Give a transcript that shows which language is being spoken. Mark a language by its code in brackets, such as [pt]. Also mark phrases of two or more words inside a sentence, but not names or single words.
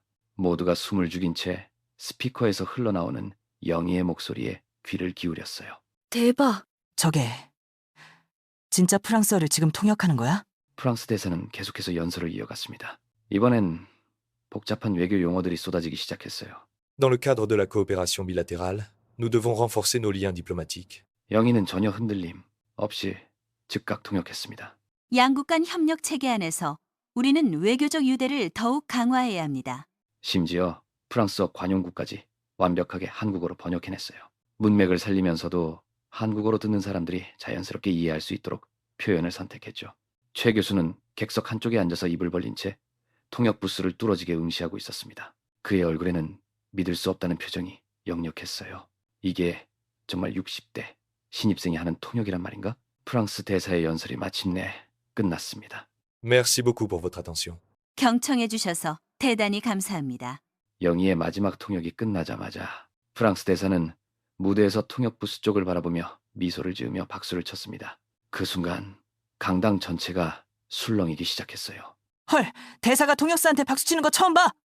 [ko] 모두가 숨을 죽인 채 스피커에서 흘러나오는 영희의 목소리에 귀를 기울였어요. 대박. 저게 진짜 프랑스어를 지금 통역하는 거야? 프랑스 대사는 계속해서 연설을 이어갔습니다. 이번엔 복잡한 외교 용어들이 쏟아지기 시작했어요. [fr] Dans le cadre de la coopération bilatérale, nous devons renforcer nos liens diplomatiques. [ko] 영희는 전혀 흔들림 없이 즉각 통역했습니다. 양국 간 협력 체계 안에서 우리는 외교적 유대를 더욱 강화해야 합니다. 심지어 프랑스어 관용구까지 완벽하게 한국어로 번역해냈어요. 문맥을 살리면서도 한국어로 듣는 사람들이 자연스럽게 이해할 수 있도록 표현을 선택했죠. 최 교수는 객석 한쪽에 앉아서 입을 벌린 채 통역 부스를 뚫어지게 응시하고 있었습니다. 그의 얼굴에는 믿을 수 없다는 표정이 역력했어요. 이게 정말 60대 신입생이 하는 통역이란 말인가? 프랑스 대사의 연설이 마침내 끝났습니다. [fr] Merci beaucoup pour votre attention. [ko] 경청해 주셔서 대단히 감사합니다. 영희의 마지막 통역이 끝나자마자 프랑스 대사는 무대에서 통역 부스 쪽을 바라보며 미소를 지으며 박수를 쳤습니다. 그 순간 강당 전체가 술렁이기 시작했어요. 헐, 대사가 통역사한테 박수 치는 거 처음 봐.